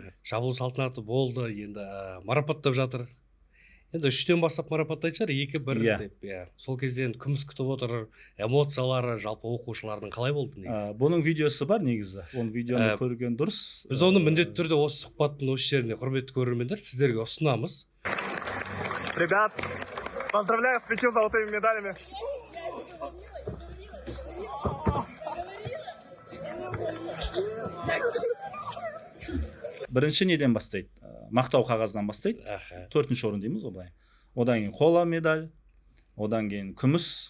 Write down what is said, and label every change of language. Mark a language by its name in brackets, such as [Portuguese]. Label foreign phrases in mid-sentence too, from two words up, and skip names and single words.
[Kazakh] Жабылу салтанаты болды, енді марапаттап жатыр. Енді 3-тен бастап марапаттайтын шығар, 2-1 деп. Сол кезде енді күміс күтіп отыр, эмоциялары жалпы оқушылардың қалай болды негізі? Бұның видеосы бар негізі. Оның видеоны көрген дұрыс. Біз оны міндетті түрде осы сұхбаттың осы жерінде, құрметті көрермендер, сіздерге ұсынамыз. [Russian] Ребят, поздравляю с 5 золотыми медалями. [Kazakh] Бірінші неден бастайды? Мақтау қағазынан бастайды. 4-ші орын дейміз олай. Одан кейін қола медаль, одан кейін күміс.